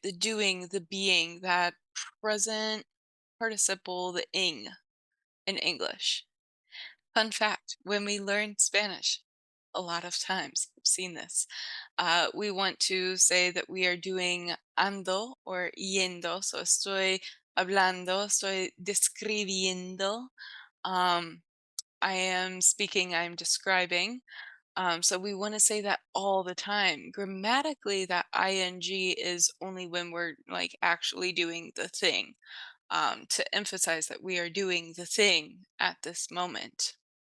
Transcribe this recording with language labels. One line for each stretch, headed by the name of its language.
English: The doing, the being, that present participle, the ing in English. Fun fact, when we learn Spanish, a lot of times I've seen this. We want to say that we are doing ando or yendo.
Spanish: So estoy hablando, estoy describiendo.
English: Um, I am speaking, I'm describing. So we want to say that all the time. Grammatically, that ing is only when we're like actually doing the thing, to emphasize that we are doing the thing at this moment.